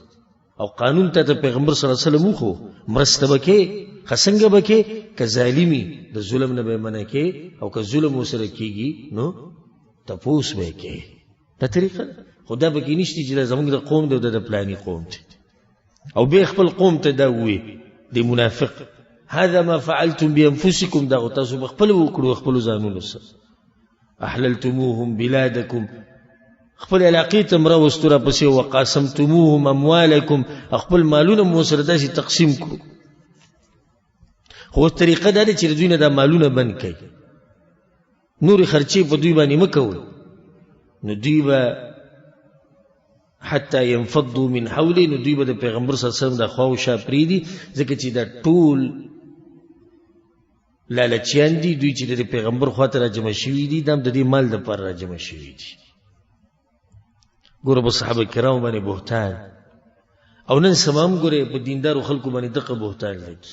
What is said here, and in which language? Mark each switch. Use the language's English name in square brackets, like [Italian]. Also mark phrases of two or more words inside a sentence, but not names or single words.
[Pashto] او قانون ته پیغمبر [Arabic] صلی الله علیه وسلم [Pashto] خو مرسته وکړي، خسنګ وکړي، که ظالمي د ظلم نه به منع کې او که ظلم وسره کیږي نو تپوس به کې. دا طریقه خدا به کې نشته چې زموږ د قوم د پلاني قوم دی او به خپل قوم ته دا وي دی منافق [Arabic] هذا ما فعلتم بانفسكم، [Pashto] دا تاسو خپل وکړو خپل ځانونو سره. [Arabic] احللتموهم بلادکم، [Pashto] خپل علاقې ته مره وستوره پسې، [Arabic] وقاسمتموهم اموالکم، [Pashto] خپل مالونه مو سره داسې تقسیم کړو. خو طریقه دا ده چې دوی نه دا مالونه بند کړي، نورې خرچې په دوی باندې مه کوئ، نو دوی به [Arabic] حتی ينفضوا من حوله، [Pashto] نو دوی به د پیغمبر [Arabic] صلی الله علیه وسلم [Pashto] د خوا و شا پرېږدي، ځکه چې دا ټول لالچیان دي. دوی چې د پیغمبر خواته راجمع شوي دي دا هم د دې مال دپاره راجمع شوي دي. ګوره په صحابه کرامو باندې بهتان، او نن سبا هم ګوره په دیندارو خلکو باندې دغه بهتان لګي.